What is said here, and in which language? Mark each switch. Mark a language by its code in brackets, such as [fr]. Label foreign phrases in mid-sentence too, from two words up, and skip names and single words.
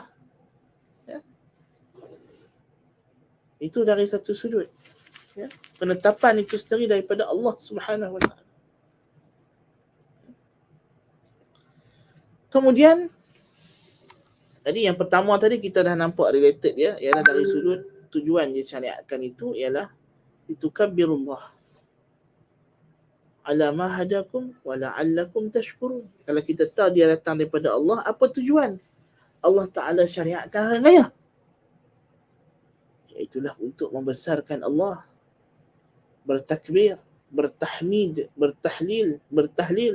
[ms] Ya. Itu dari satu sudut. Ya. Penetapan itu sendiri daripada Allah Subhanahu Wa Ta'ala. Kemudian tadi yang pertama tadi kita dah nampak related dia, ialah dari sudut tujuan disyariatkan itu ialah [ar] litukabbirullah ala ma hadakum wa la'allakum tashkurun. [ms] Kalau kita tahu dia datang daripada Allah, apa tujuan Allah Ta'ala syariatkan hari raya? Iaitulah untuk membesarkan Allah, bertakbir, bertahmid, bertahlil.